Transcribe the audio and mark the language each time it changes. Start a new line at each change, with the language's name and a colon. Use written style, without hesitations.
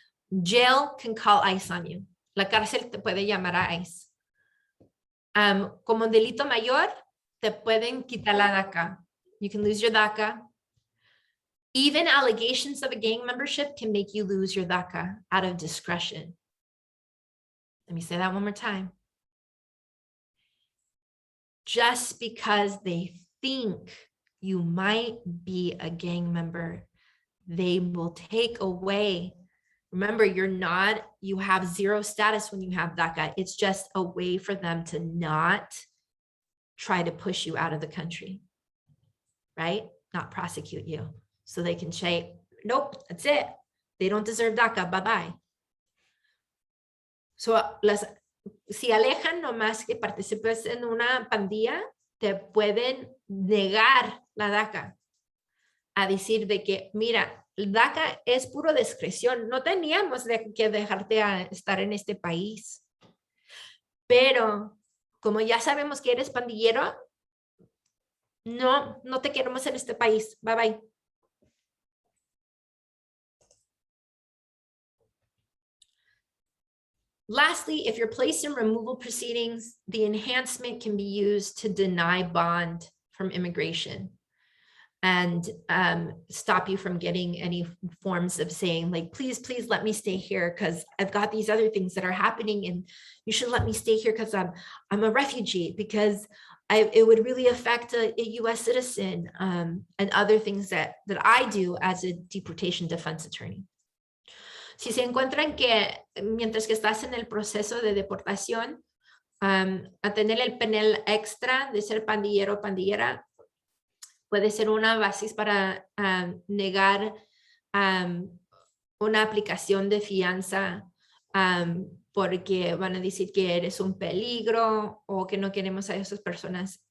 English: Jail can call ICE on you.
Spanish: La cárcel te puede llamar a ICE. Como un delito mayor, te pueden quitar la DACA.
English: You can lose your DACA. Even allegations of a gang membership can make you lose your DACA out of discretion. Let me say that one more time. Just because they think you might be a gang member, they will take away. Remember, you have zero status when you have DACA. It's just a way for them to not try to push you out of the country, right? Not prosecute you. So they can say, nope, that's it. They don't deserve DACA, bye-bye.
Spanish: So si alejan nomás que participes en una pandilla, te pueden negar la DACA. A decir de que, mira, el DACA es puro discreción. No teníamos que dejarte estar en este país. Pero como ya sabemos que eres pandillero, no te queremos en este país.
English: Bye bye. Lastly, if you're placed in removal proceedings, the enhancement can be used to deny bond from immigration and stop you from getting any forms of saying like, please let me stay here because I've got these other things that are happening and you should let me stay here because I'm a refugee, because it would really affect a US citizen, and other things that I do as a deportation defense attorney.
Spanish: Si se encuentran que mientras que estás en el proceso de deportación, a tener el penal extra de ser pandillero o pandillera, puede ser una base para negar una aplicación de fianza, porque van a decir que eres un peligro o que no queremos a esas personas.